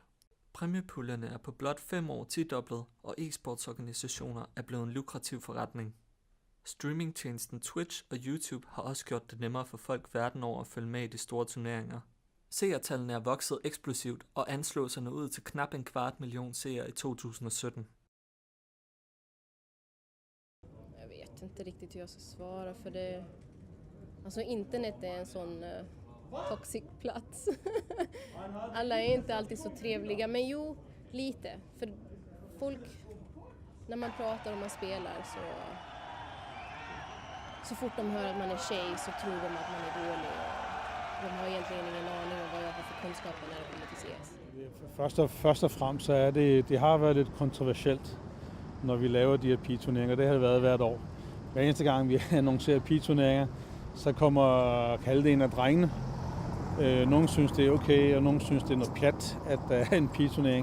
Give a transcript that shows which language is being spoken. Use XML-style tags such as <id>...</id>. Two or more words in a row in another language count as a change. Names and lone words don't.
<da>Præmiepuljerne er på blot 5 år tidoblet, og e-sportsorganisationer er blevet en lukrativ forretning. Streamingtjenesten Twitch og YouTube har også gjort det nemmere for folk verden over at følge med i de store turneringer. Seertallene er vokset eksplosivt og anslås at nå ud til knap 250.000 seere i 2017.</da> <sv>Jag vet inte riktigt hur jag ska svara för det. Alltså internet är en sån toxic plats. Alla är inte alltid så trevliga, men jo, lite. För folk, när man pratar och man spelar så fort de hör att man är tjej så tror de att man är dålig. De har egentligen ingen aning om vad jag har för kunskaper när det kommer till CS.</sv> <da>Først og fremmest så er det har været lidt kontroversielt, når vi laver de her pigeturneringer. Det har det været hvert år. Hver eneste gang vi annoncerer pigeturneringer, så kommer kalde en af drengene. Nogle synes det er okay, og nogle synes det er noget pjat, at der er en pigeturnering.</da>